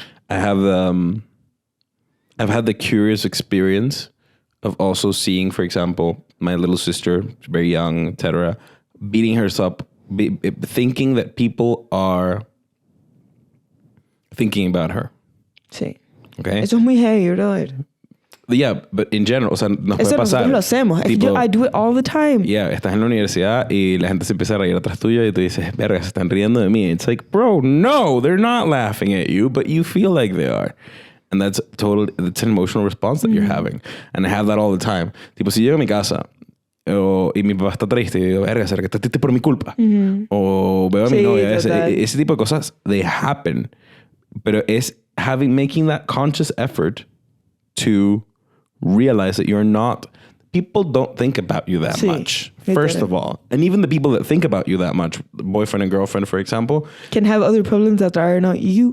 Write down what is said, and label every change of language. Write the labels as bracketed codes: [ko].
[en] I have I've had the curious experience of also seeing, for example, my little sister, very young, etc., beating herself up, thinking that people are thinking about her. [es] Sí. [en] Okay. [es] Eso es muy heavy, brother. [en] Yeah, but in general, [es] o sea, nos puede pasar. Nosotros lo hacemos. Tipo, [en] I do it all the time. [es] Yeah, estás en la universidad y la gente se empieza a reír atrás tuyo y tú dices, verga, se están riendo de mí. [en] It's like, bro, no, they're not laughing at you, but you feel like they are. And it's an emotional response that you're having. And I have that all the time. [es] Tipo, si llego a mi casa y mi papá está triste y digo, verga, será que está triste por mi culpa. O veo a mi novia, ese tipo de cosas, [en] they happen. [es] Pero es [en] making that conscious effort to realize that you're not people don't think about you that much, first of all. And even the people that think about you that much, boyfriend and girlfriend, for example, can have other problems that are not you.